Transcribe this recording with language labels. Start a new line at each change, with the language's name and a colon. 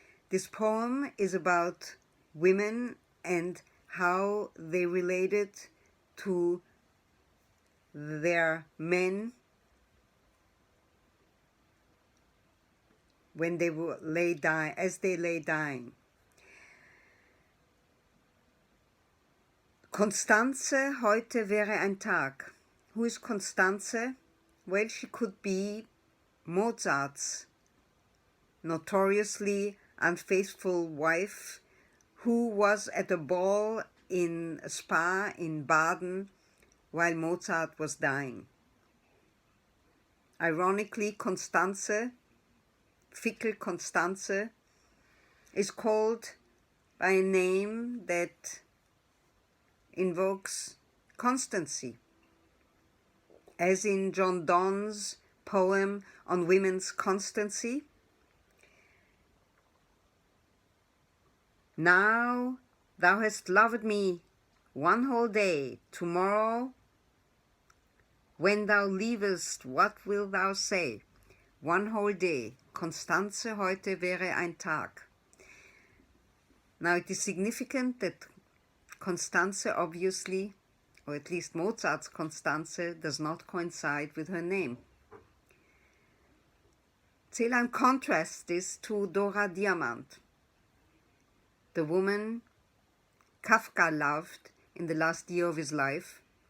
English: This poem is about women and how they related to their men when they as they lay dying.
German: Constanze heute wäre ein Tag.
English: Who is Constanze? Well, she could be Mozart's notoriously unfaithful wife who was at a ball in a spa in Baden while Mozart was dying. Ironically, Constanze, Fickel Constanze, is called by a name that invokes constancy, as in John Donne's poem on women's constancy. Now thou hast loved me one whole day, tomorrow when thou leavest, what wilt thou say? One whole day, Constanze,
German: heute wäre ein Tag.
English: Now it is significant that Constanze obviously, or at least Mozart's Constanze, does not coincide with her name. Celan contrasts this to Dora Diamant, the woman Kafka loved in the last year of his life.